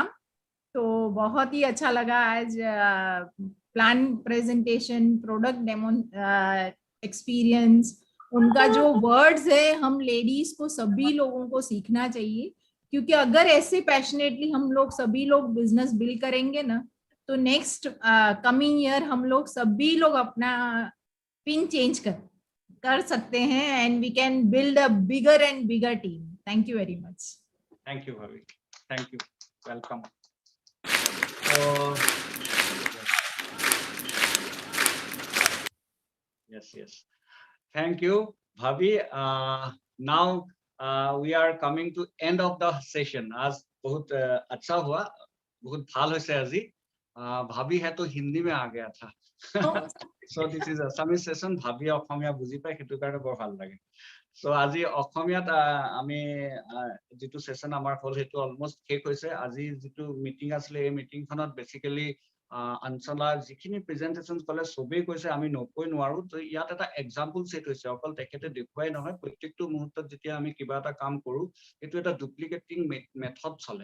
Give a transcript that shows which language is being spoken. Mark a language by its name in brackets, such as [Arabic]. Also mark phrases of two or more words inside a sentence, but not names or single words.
[Hindi] तो बहुत ही अच्छा लगा आज [English] plan presentation, product demo experience, [Hindi] उनका जो वर्ड्स है, हम लेडीज को सभी लोगों को सीखना चाहिए। क्योंकि अगर ऐसे पैशनेटली हम लोग सभी लोग [English] business build [Hindi] करेंगे ना, तो [English] next coming year [Hindi] हम लोग सभी लोग अपना पिन चेंज कर सकते हैं [English] and we can build a bigger and bigger team. thank you very much. thank you bhabhi, thank you, welcome. Yes. Thank you, Bhabi. Now we are coming to end of the session. [Hindi] As बहुत अच्छा हुआ, बहुत [Assamese] ভাল হৈছে আজি। [Hindi] Bhabi है तो हिंदी में आ गया था। [English] So this is Assamese session. [Assamese] Bhabi অসমীয়া বুজি পায়, সেইটো কাৰণে বৰ ভাল লাগে। So আজি অসমীয়াত আমি যেটো সেশন আমাৰ হল হেতু অলমোস্ট শেষ হৈছে। আজি যেটো মিটিং আছিলে এই মিটিংখনত বেসিক্যালি আঞ্চলা যিখিনি প্ৰেজেন্টেশন কলে সবেই কৈছে আমি নকৈ নোৱাৰো। তো ইয়াত এটা এক্সাম্পল সেট হৈছে, অকল তেখেতে দেখুৱাই নহয়, প্ৰত্যেকটো মুহূৰ্তত যেতিয়া আমি কিবা এটা কাম কৰো এটো এটা [English] duplicating method [Assamese] চলে।